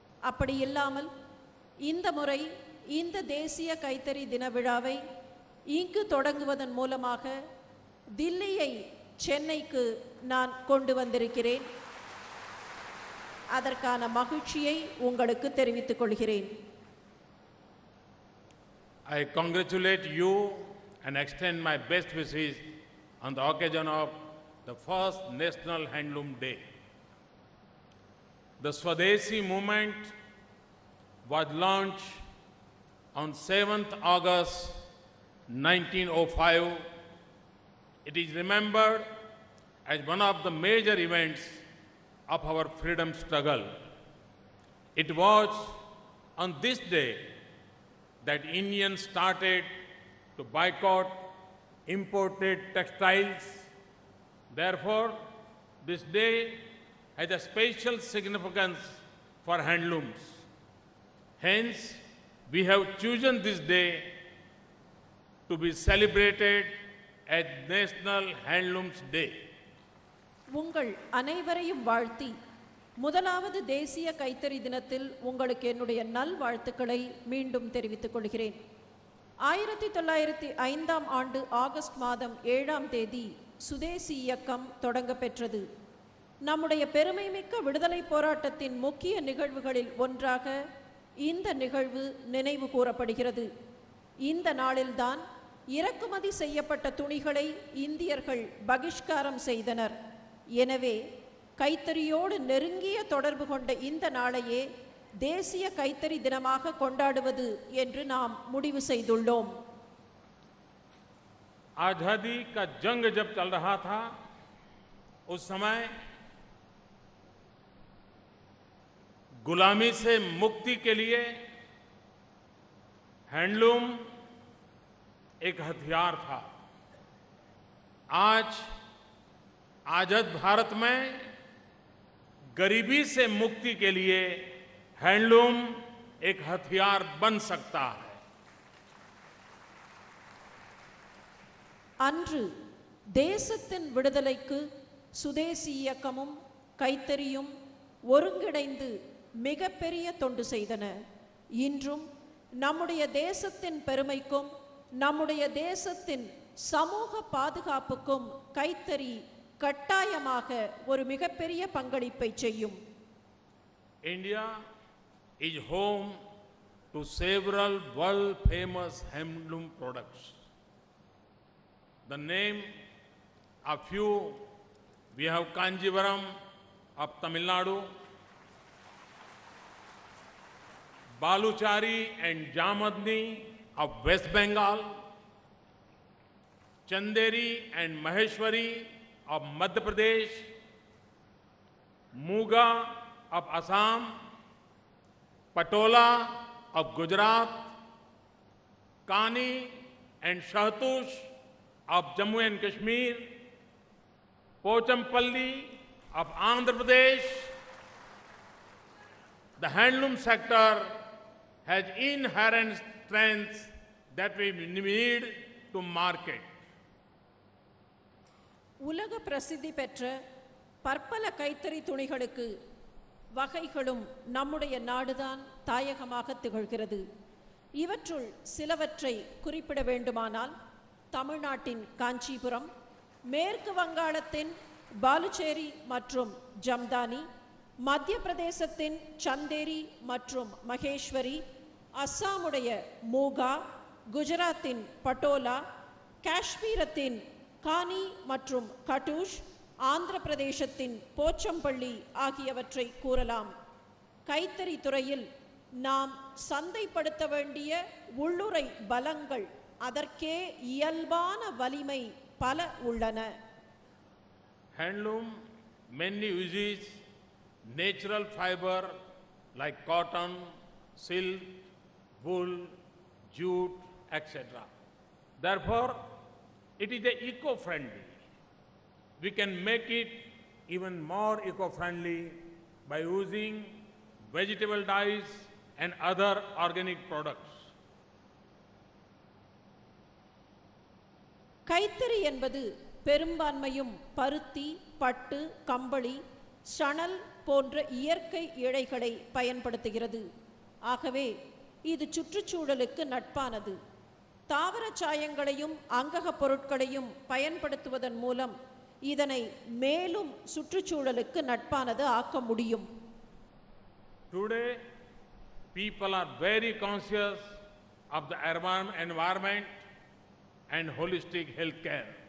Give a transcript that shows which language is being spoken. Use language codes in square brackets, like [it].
[ta] அப்படி இல்லாமல் இந்த முறை இந்த தேசிய கைத்தறி தின விழாவை இங்கு தொடங்குவதன் மூலமாக தில்லியை சென்னைக்கு நான் கொண்டு வந்திருக்கிறேன். அதற்கான மகிழ்ச்சியை உங்களுக்கு தெரிவித்துக் கொள்கிறேன். [en] I congratulate you and extend my best wishes on the occasion of the first National Handloom Day. The Swadeshi movement was launched on 7th August 1905. It is remembered as one of the major events of our freedom struggle. It was on this day that Indians started to boycott imported textiles. Therefore, this day has a special significance for handlooms. Hence, we have chosen this day to be celebrated as National Handlooms Day. [ta] உங்கள் அனைவரையும் வாழ்த்தி முதலாவது தேசிய கைத்தறி தினத்தில் உங்களுக்கு என்னுடைய நல்வாழ்த்துக்களை மீண்டும் தெரிவித்துக் கொள்கிறேன். 1905ஆம் ஆண்டு ஆகஸ்ட் மாதம் 7ஆம் தேதி சுதேசி இயக்கம் தொடங்க பெற்றது. நம்முடைய பெருமைமிக்க விடுதலை போராட்டத்தின் முக்கிய நிகழ்வுகளில் ஒன்றாக இந்த நிகழ்வு நினைவு கூறப்படுகிறது. இந்த நாளில்தான் இறக்குமதி செய்யப்பட்ட துணிகளை இந்தியர்கள் பகிஷ்காரம் செய்தனர். எனவே கைத்தறியோடு நெருங்கிய தொடர்பு கொண்ட இந்த நாளையே தேசிய கைத்தறி தினமாக கொண்டாடுவது என்று நாம் முடிவு செய்துள்ளோம். [hi] आजादी का जंग जब चल रहा था उस समय गुलामी से मुक्ति के लिए हैंडलूम एक हथियार था. आज आजाद भारत में गरीबी से मुक्ति के लिए हैंडलूम एक हथियार बन सकता है. [ta] அன்று தேசத்தின் விடுதலைக்கு சுதேசி இயக்கமும் கைத்தறியும் ஒருங்கிணைந்து மிகப்பெரிய தொண்டு செய்தன. இன்றும் நம்முடைய தேசத்தின் பெருமைக்கும் நம்முடைய தேசத்தின் சமூக பாதுகாப்புக்கும் கைத்தறி கட்டாயமாக ஒரு மிகப்பெரிய பங்களிப்பை செய்யும். [en] India is home to several world famous handloom products. The name of few, we have Kanjivaram of Tamil Nadu, Baluchari and Jamadni of West Bengal, Chanderi and Maheshwari of Madhya Pradesh, Muga of Assam, Patola of Gujarat, Kani and Shahtush of Jammu and Kashmir, Pochampalli of Andhra Pradesh. The handloom sector has inherent strengths that we need to market. [ta] உலக பிரசித்தி பெற்ற பற்பல கைத்தறி துணிகளுக்கு வகைகளும் நம்முடைய நாடுதான் தாயகமாக திகழ்கிறது. இவற்றுள் சிலவற்றை குறிப்பிட வேண்டுமானால் தமிழ்நாட்டின் காஞ்சிபுரம், மேற்கு வங்காளத்தின் பாலுச்சேரி மற்றும் ஜம்தானி, மத்திய பிரதேசத்தின் சந்தேரி மற்றும் மகேஸ்வரி, அஸ்ஸாமுடைய மூகா, குஜராத்தின் பட்டோலா, காஷ்மீரத்தின் கானி மற்றும் கட்டூஷ், ஆந்திர பிரதேசத்தின் போச்சம்பள்ளி ஆகியவற்றை கூறலாம். கைத்தறி துறையில் நாம் சந்தைப்படுத்த வேண்டிய உள்ளுறை பலங்கள், அதற்கே இயல்பான வலிமை பல உள்ளன. [en] Handloom mainly uses natural fiber like cotton, silk, wool, jute, etc. Therefore, it is eco-friendly. We can make it even more eco-friendly by using vegetable dyes and other organic products. [ta] கைத்தறி என்பது பெரும்பான்மையும் பருத்தி, பட்டு, கம்பளி, சணல் போன்ற இயற்கை இழைகளை பயன்படுத்துகிறது. ஆகவே இது சுற்றுச்சூழலுக்கு நட்பானது. தாவர சாயங்களையும் அங்கக பொருட்களையும் பயன்படுத்துவதன் மூலம் இதனை மேலும் சுற்றுச்சூழலுக்கு நட்பானது ஆக்க முடியும். [en] Today, people are very conscious of the environment and holistic health care.